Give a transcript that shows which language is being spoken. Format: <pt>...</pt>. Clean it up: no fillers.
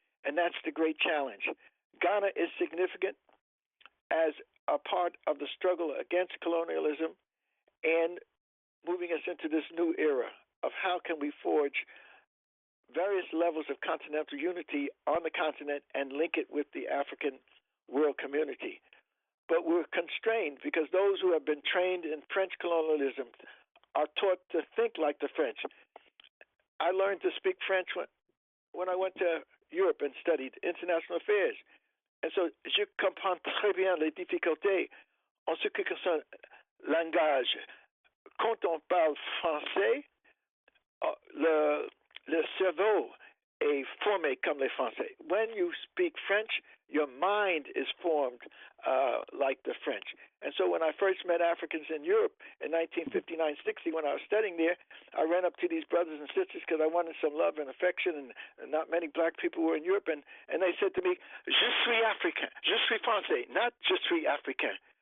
<en>And that's the great challenge. Ghana is significant as a part of the struggle against colonialism and moving us into this new era of how can we forge various levels of continental unity on the continent and link it with the African world community. But we're constrained because those who have been trained in French colonialism are taught to think like the French. I learned to speak French when I went to Europe and studied international affairs. And so</en> <fr>je comprends très bien les difficultés en ce qui concerne le langage. Quand on parle français, le cerveau est formé comme les Français.</fr> <en>When you speak French, your mind is formed like the French. And so when I first met Africans in Europe in 1959-60, when I was studying there, I ran up to these brothers and sisters because I wanted some love and affection, and not many black people were in Europe, and they said to me,</en> <fr>je suis africain, je suis français,</fr> <en>not</en> <fr>je suis africain.</fr>